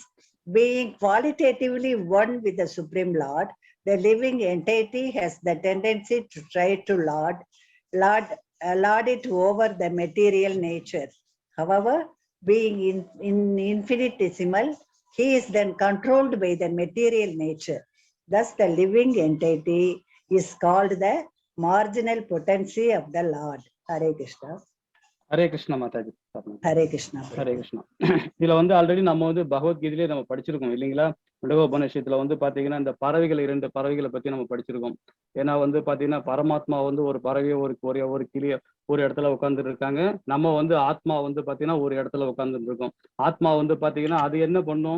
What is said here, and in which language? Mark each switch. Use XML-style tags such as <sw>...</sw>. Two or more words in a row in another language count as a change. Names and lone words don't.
<en>Being qualitatively one with the Supreme Lord, the living entity has the tendency to try to lord it over the material nature. However, being in infinitesimal, he is then controlled by the material nature. Thus, the living entity is called the marginal potency of the Lord. Hare Krishna. Hare Krishna Mataji. Hare Krishna. Hare Krishna.</en> <ta>இதுல வந்து ஆல்ரெடி நம்ம வந்து பகவத்கீதையிலே நம்ம படிச்சிருக்கோம் இல்லைங்களா? உபநிஷத்துல வந்து பாத்தீங்கன்னா இந்த பறவைகள் 2 பறவைகளை பத்தி நம்ம படிச்சிருக்கோம். ஏன்னா வந்து பாத்தீங்கன்னா பரமாத்மா வந்து ஒரு பறவையை ஒரு கிளிய ஒரு இடத்துல உட்கார்ந்துட்டு இருக்காங்க. நம்ம வந்து ஆத்மா வந்து பாத்தீங்கன்னா ஒரு இடத்துல உட்கார்ந்துட்டு இருக்கோம். ஆத்மா வந்து பாத்தீங்கன்னா அது என்ன பண்ணும்?</ta>